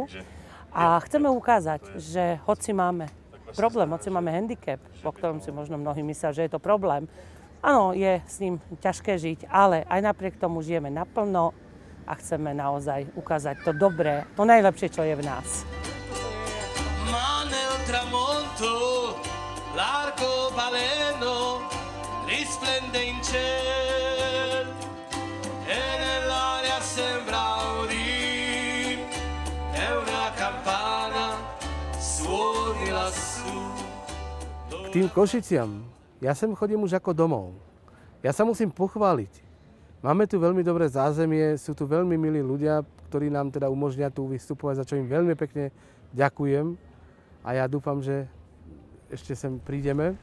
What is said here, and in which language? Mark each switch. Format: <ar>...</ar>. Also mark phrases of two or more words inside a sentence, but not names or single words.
<sk>A chceme ukázať, že hoci máme problém, hoci máme handicap, po ktorom si možno mnohí myslia, že je to problém, áno, je s ním ťažké žiť, ale aj napriek tomu žijeme naplno a chceme naozaj ukázať to dobré, to najlepšie, čo je v nás.</sk> <it>L'arco baleno risplende in ciel e nell'aria sembra udire è una campana suoni lassù.</it> <sk>K tým Košiciam, ja sem chodím už ako domov. Ja sa musím pochváliť. Máme tu veľmi dobré zázemie, sú tu veľmi milí ľudia, ktorí nám teda umožnia tu vystupovať, za čo im veľmi pekne ďakujem. A ja dúfam, že ešte sem prídeme.</sk>